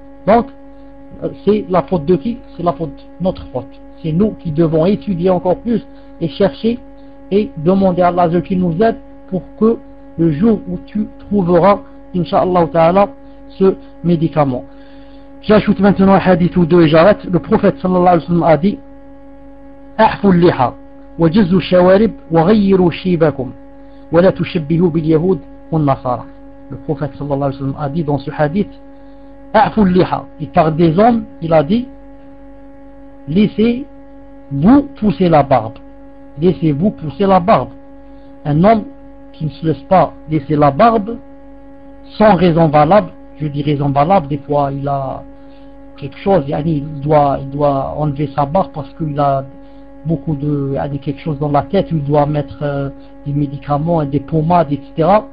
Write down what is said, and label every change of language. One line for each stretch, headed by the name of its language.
French: Donc, c'est la faute de qui? C'est la faute, notre faute. C'est nous qui devons étudier encore plus et chercher et demander à l'azur qu'il nous aide pour que le jour où tu trouveras, inshallah ta'ala, ce médicament. J'ajoute maintenant un hadith ou deux et j'arrête. Le prophète sallallahu alayhi wa sallam a dit
Arabic: أحفوا اللحى وجزوا الشوارب وغيروا شيبكم ولا تشبهوا باليهود والنصارى.
French: Le prophète sallallahu alayhi wa sallam a dit dans ce hadith
Arabic: أحفوا اللحى,
French: et par des hommes, il a dit laissez-vous pousser la barbe, laissez-vous pousser la barbe. Un homme qui ne se laisse pas laisser la barbe sans raison valable, je dis raison valable, des fois il a quelque chose, yani il doit enlever sa barbe parce qu'il a beaucoup de, yani quelque chose dans la tête, il doit mettre des médicaments et des pommades, etc.